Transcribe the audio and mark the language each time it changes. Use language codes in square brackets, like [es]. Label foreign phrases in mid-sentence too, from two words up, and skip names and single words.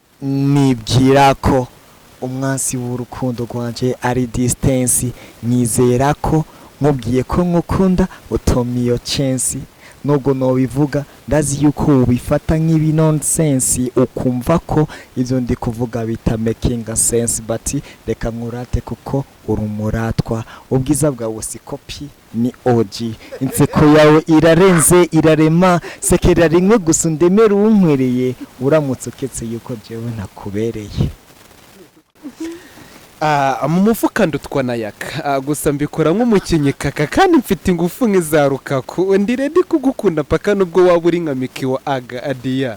[rn] nibwira ko umwansi w'urukundo rwanje ari distance, nizera ko nkubwiye ko nkukunda utoma iyo chance, nubwo nobivuga ndazi yuko ubifata nk'ibi nonsense, ukumva ko ivyo ndi kuvuga bita [en] making sense, [rn] but reka nkurate kuko uri umuratwa, ubwiza bwawe si copy ni OG, inseko yawe irarenze irarema, sekera rimwe gusa ndemera unkwereye, uramutse uketse yuko jewe nakubereye. Mu mufuka ndutwa na yaka, gusa mbikora nk'umukinnyi kaka kandi mfite ingufu nk'iza Rukaku, ndi ready kugukunda paka nubwo waba uri nka Miki wa aga adiya.